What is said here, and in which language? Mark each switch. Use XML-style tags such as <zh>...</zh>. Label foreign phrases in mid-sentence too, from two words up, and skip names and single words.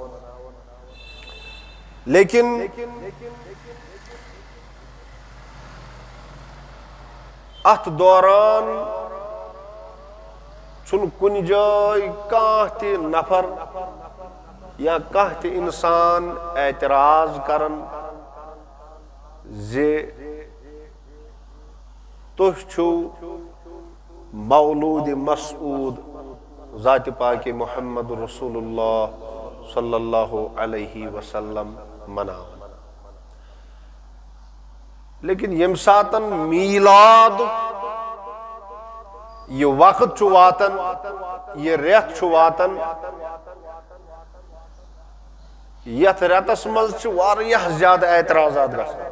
<ks>लेकिन अथ दौरान छुन कुन जाय काह ते नफर या काह ते इंसान एतराज करन जे तुह छु मौलूद मसऊद ज़ात पाक मुहम्मद रसूलुल्लाह</ks> <ar>صلى الله عليه وسلم</ar> <ks>मनावन। लेकिन यम सातन मीलाद ये वक्त छु वातन ये रेत छु वातन यथ रेतस मज छु वारियाह ज्यादा एतराजात गसान।</ks>